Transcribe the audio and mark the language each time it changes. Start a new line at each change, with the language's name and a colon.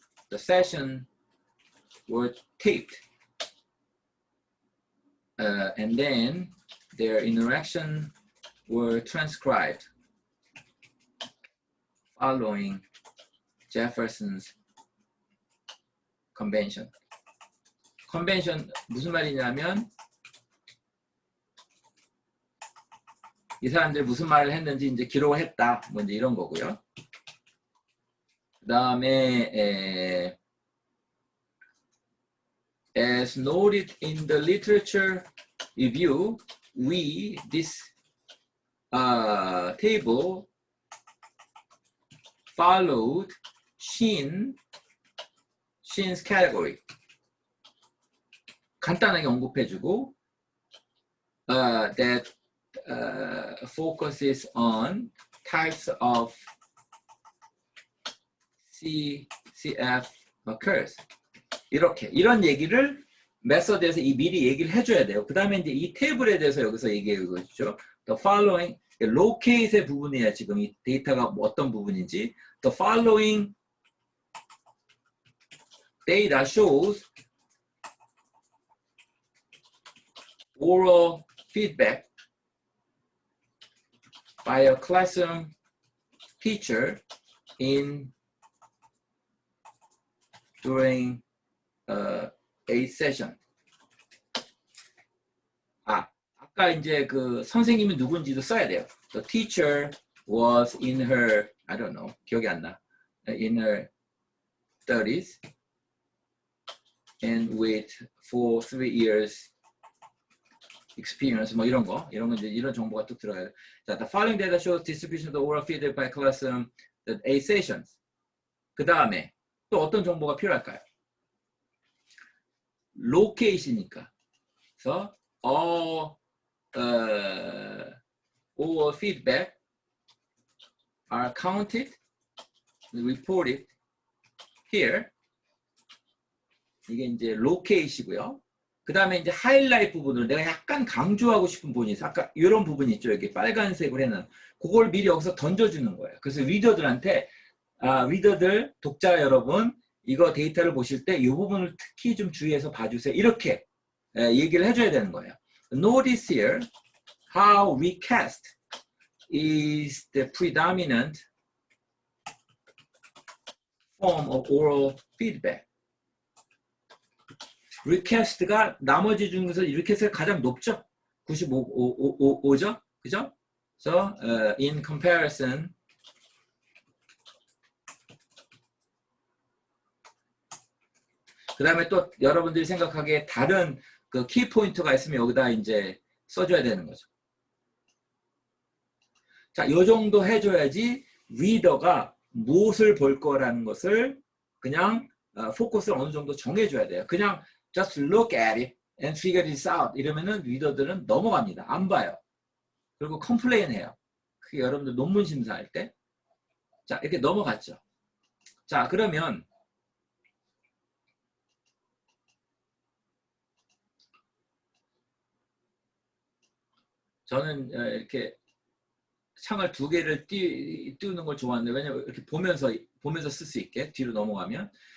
English: The session were taped and then their interaction were transcribed following Jefferson's convention.
Korean: convention 무슨 말이냐면 이 사람들이 무슨 말을 했는지 이제 기록을 했다. 뭐 이제 이런 거고요. 그 다음에
English: as noted in the literature review, this table followed Shin's category.
Korean: 간단하게 언급해주고
English: that focuses on types of CF occurs.
Korean: 이런 얘기를 메서드에서 미리 얘기를 해줘야 돼요. 그 다음에 이제 이 테이블에 대해서 여기서 얘기하고 있죠.
English: The following,
Korean: locate의 부분이에요. 지금 이 데이터가 어떤 부분인지.
English: The following data shows oral feedback by a classroom teacher during a session.
Korean: 아까 이제 그 선생님이 누군지도 써야 돼요.
English: The teacher was in her, I don't know,
Korean: 기억이 안 나.
English: In her 30s and with 3 years experience,
Korean: 뭐 이런 거 이제 이런 정보가 또 들어가요.
English: 자, the following data shows distribution of the oral feedback by classroom, the 8 sessions.
Korean: 그 다음에 또 어떤 정보가 필요할까요? locate이니까.
English: 그래서 all feedback are counted, reported here.
Korean: 이게 이제 locate이고요. 그 다음에 이제 하이라이트 부분을 내가 약간 강조하고 싶은 부분이 있어. 아까 이런 부분이 있죠. 여기 빨간색으로 해놓은. 그걸 미리 여기서 던져주는 거예요. 그래서 리더들한테, 리더들, 독자 여러분, 이거 데이터를 보실 때 이 부분을 특히 좀 주의해서 봐주세요. 이렇게 얘기를 해줘야 되는 거예요.
English: Notice here how recast is the predominant form of oral feedback.
Korean: recast가 나머지 중에서 recast가 가장 높죠. 95죠. 그죠?
English: So in comparison,
Korean: 그 다음에 또 여러분들이 생각하기에 다른 그 키포인트가 있으면 여기다 이제 써줘야 되는 거죠. 자, 요 정도 해줘야지 리더가 무엇을 볼 거라는 것을 그냥 포커스를 어느 정도 정해줘야 돼요. 그냥
English: just look at it and figure this out
Korean: 이러면은 리더들은 넘어갑니다. 안 봐요. 그리고 컴플레인 해요. 그게 여러분들 논문 심사할 때. 자, 이렇게 넘어갔죠. 자, 그러면 저는 이렇게 창을 두 개를 띄우는 걸 좋아하는데, 왜냐면 이렇게 보면서 쓸 수 있게 뒤로 넘어가면.